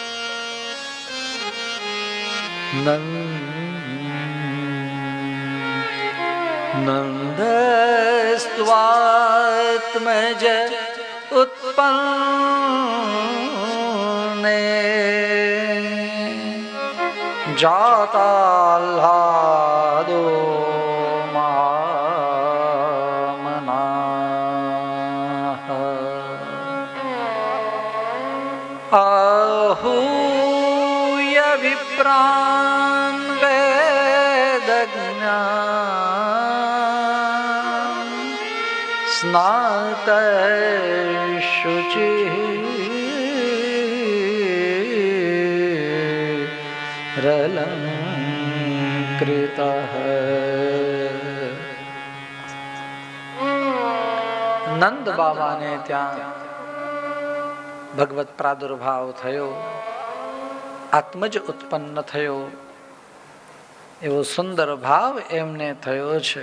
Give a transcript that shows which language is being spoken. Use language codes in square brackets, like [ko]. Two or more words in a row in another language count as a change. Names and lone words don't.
[sa] नन्दस्त्वात्मज उत्पन्ने જાતાલ્હાદો आहूय विप्रान् वेदज्ञान् स्नातशुचिः रलङ्कृतः. [gu] નંદ બાબાને ત્યાં ભગવત પ્રાદુર્ભાવ થયો, આત્મજ ઉત્પન્ન થયો, એવો સુંદર ભાવ એમને થયો છે.